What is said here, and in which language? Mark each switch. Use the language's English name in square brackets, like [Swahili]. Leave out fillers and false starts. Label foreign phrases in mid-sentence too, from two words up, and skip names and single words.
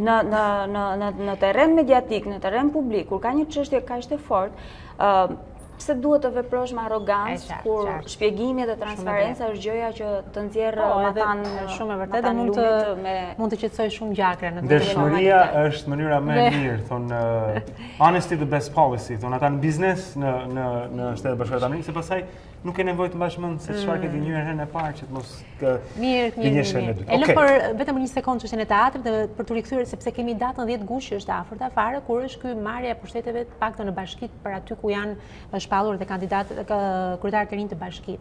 [Albanian] Në terren mediatik, në terren publik, kur ka një çështje kaq të fortë, pse duhet të veprosh me arrogancë kur shpjegimi dhe transparenca është gjëja që të nxjerrë matan shumë e vërtetë dhe mund të qetësoj shumë gjakre në Dëshmëria është mënyra më e mirë, thonë [English] honesty the best policy, [Albanian] thonë ata në biznes në Shtetet Bashkuara të Amerikës, se pastaj nuk e nevojë të mbash mend se çfarë ke dëgjuar herën e parë që të mos mirë. E lë për vetëm një sekondë çështjen e teatrit dhe për të rikthyer sepse kemi datën 10 gusht që është afërta fare, kur është ky marrja e pushteteve të paktën në bashkitë për aty ku janë shpallur dhe kandidatë kryetarë të rinj të bashkive.